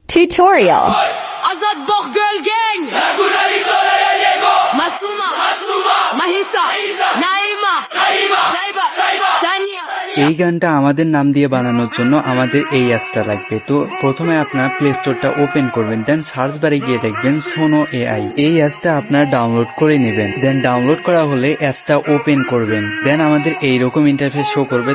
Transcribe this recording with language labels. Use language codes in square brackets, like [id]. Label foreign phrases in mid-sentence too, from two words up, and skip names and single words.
[en] Tutorial. Azad Bokh Girl Gang. Masuma. Mahisa. Naima. Zaiba. Tanya. [bn] এই গানটা আমাদের নাম দিয়ে বানানোর জন্য আমাদের এই অ্যাপসটা লাগবে। তো প্রথমে আপনার [en] play store [bn] ওপেন করবেন, দেন [en] search bar [bn] গিয়ে দেখবেন সোনো এআই। এই অ্যাপসটা আপনার ডাউনলোড করে নেবেন। দেন ডাউনলোড করা হলে অ্যাপসটা ওপেন করবেন। দেন আমাদের এইরকম ইন্টারফেস শো করবে।